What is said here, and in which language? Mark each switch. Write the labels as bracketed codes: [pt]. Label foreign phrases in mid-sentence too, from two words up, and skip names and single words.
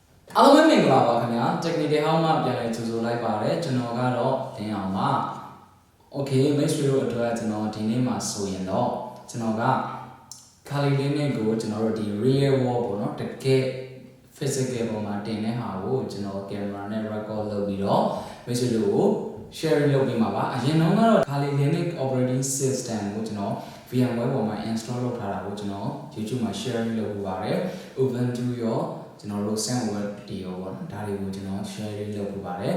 [my] အားလုံးပဲမင်္ဂလာပါခင်ဗျာ technical ဟောင်းမှပြန်လည်ကြိုဆိုလိုက်ပါတယ်ကျွန်တော်ကတော့တင်အောင်ပါ okay မိတ်ဆွေတို့အတွက်ကျွန်တော်ဒီနေ့မှာဆိုရင်တော့ကျွန်တော်က Kali Linn ကိုကျွန်တော်တို့ဒီ [en] real world [my] ပေါ့နော်တကယ် physical ပေါ် မှာတင်တဲ့ဟာကိုကျွန်တော် camera နဲ့ record လုပ်ပြီးတော့မိတ်ဆွေတို့ကို share လုပ်ပေးမှာပါအရင်တော့ကတော့ Kali Linn [en] operating system [my] ကိုကျွန်တော် VMware ပေါ်မှာ install လုပ် ထားတာကိုကျွန်တော် YouTube မှာ share လုပ်ပေးပါတယ် Ubuntu ရောကျွန်တော်တို့ [en] sandware video [my] ပေါ့နော်ဒါတွေကိုကျွန်တော် share လုပ်ပေးပါတယ်